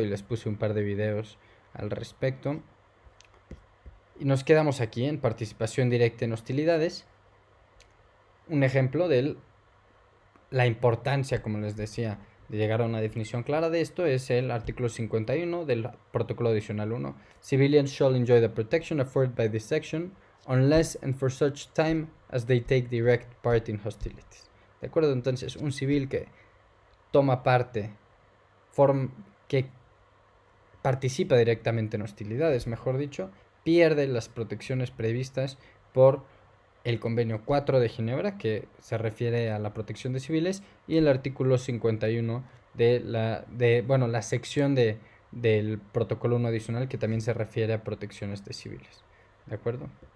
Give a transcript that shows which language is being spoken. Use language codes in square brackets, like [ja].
[es] Y les puse un par de videos al respecto. Y nos quedamos aquí en participación directa en hostilidades. Un ejemplo de la importancia, como les decía, de llegar a una definición clara de esto es el artículo 51 del Protocolo Adicional 1. [en] Civilians shall enjoy the protection afforded by this section unless and for such time as they take direct part in hostilities. [es] ¿De acuerdo? Entonces, un civil que toma parte, que participa directamente en hostilidades, mejor dicho, pierde las protecciones previstas por el Convenio 4 de Ginebra, que se refiere a la protección de civiles, y el artículo 51 de la sección del Protocolo 1 adicional, que también se refiere a protecciones de civiles. ¿De acuerdo?